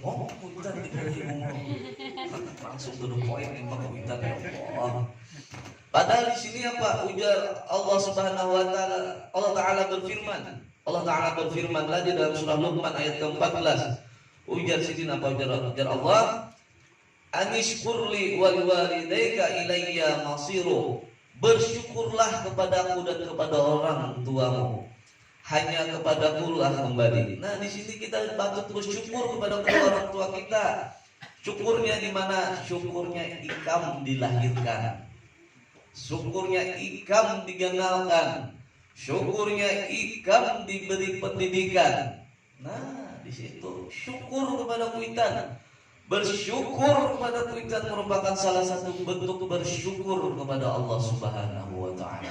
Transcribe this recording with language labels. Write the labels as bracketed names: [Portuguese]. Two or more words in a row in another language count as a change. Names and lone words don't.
[Banjar] Oh, kuitan diberi bungul. Langsung duduk poin memang kuitan [Arabic] ya Allah. [Indonesian] Padahal di sini apa? Ujar Allah [Arabic] Subhanahu wa taala. [Indonesian] Allah taala berfirman lagi dalam surah Luqman ayat ke-14. [Banjar] Ujar sidin apa ujar Allah? [Arabic] Anishkurli wal walidayka ilayya masiru. [Indonesian] Bersyukurlah kepadaku dan kepada orang tuamu. Hanya kepadaku lah kembali. Nah, di sini kita patut bersyukur kepada orang tua kita. Syukurnya di mana? Syukurnya ikam dilahirkan. Syukurnya ikam digenalkan. Syukurnya ikam diberi pendidikan. Nah, di situ syukur kepada kuitan. Bersyukur kepada kuitan merupakan salah satu bentuk bersyukur kepada Allah [Arabic] Subhanahu wa taala.